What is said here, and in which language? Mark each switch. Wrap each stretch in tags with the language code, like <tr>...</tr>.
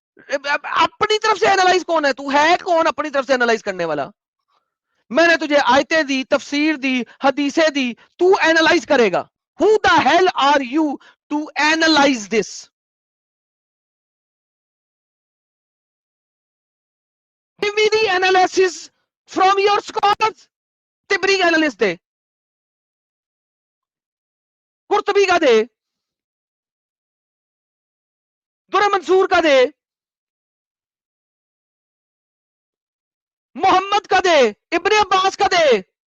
<hi>अपनी तरफ से एनालाइज कौन है? तू है कौन अपनी तरफ से एनालाइज करने वाला? मैंने तुझे आयतें दी, तफसीर दी, हदीसें दी, तू एनालाइज करेगा।</hi> <en>Who the hell are you to analyse this? Give me the analysis from your scholars.</en> <hi>Tabari का एनालिस्ट दे, कुर्तबी का दे, दुर्र मंसूर का दे, मोहम्मद का दे, इब्ने अब्बास का दे।</hi>